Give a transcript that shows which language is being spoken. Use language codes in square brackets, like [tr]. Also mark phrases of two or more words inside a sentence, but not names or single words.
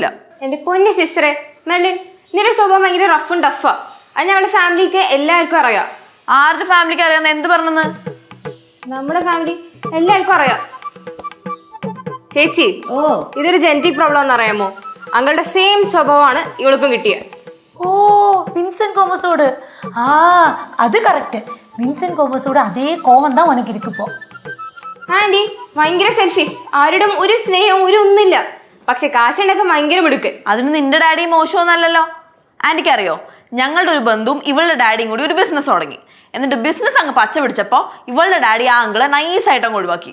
[ml] എന്റെ പൊന്നു സിസ്റ്ററെ മെർലിൻ, നിന്റെ സ്വഭാവം ഭയങ്കര റഫും ടഫാ. അത് ഞങ്ങളുടെ ഫാമിലിക്ക് എല്ലാവർക്കും അറിയാം. ആരുടെ ഫാമിലിക്ക് അറിയാന്ന് എന്ത് പറഞ്ഞെന്ന്? നമ്മുടെ ഫാമിലി എല്ലാവർക്കും അറിയാം. ചേച്ചി, ഇതൊരു [en] genetic problem [ml] എന്ന് അറിയാമോ? അങ്ങളുടെ സെയിം സ്വഭാവമാണ് ഇവൾക്കും കിട്ടിയത്. [ta] ஓ, வின்சென்ட் கோமஸோடு. அது கரெக்ட். வின்சென்ட் கோமஸோட அதே கோவம் தான் உனக்கு இருக்கு இப்போ. [ml] ആന്റി ഭയങ്കര സെൽഫിഷ്. ആരോടും ഒരു സ്നേഹവും ഒന്നുമില്ല. പക്ഷെ കാശുണ്ടൊക്കെ ഭയങ്കര മിടുക്ക്. അതിന് നിന്റെ ഡാഡി മോശമൊന്നല്ലല്ലോ. ആന്റിക്ക് അറിയോ, ഞങ്ങളുടെ ഒരു ബന്ധുവും ഇവളുടെ ഡാഡിയും കൂടി ഒരു ബിസിനസ് തുടങ്ങി. എന്നിട്ട് ബിസിനസ് അങ്ങ് പച്ച പിടിച്ചപ്പോ ഇവളുടെ ഡാഡി ആ അങ്കിളെ നൈസായിട്ട് അങ്ങ് ഒഴിവാക്കി.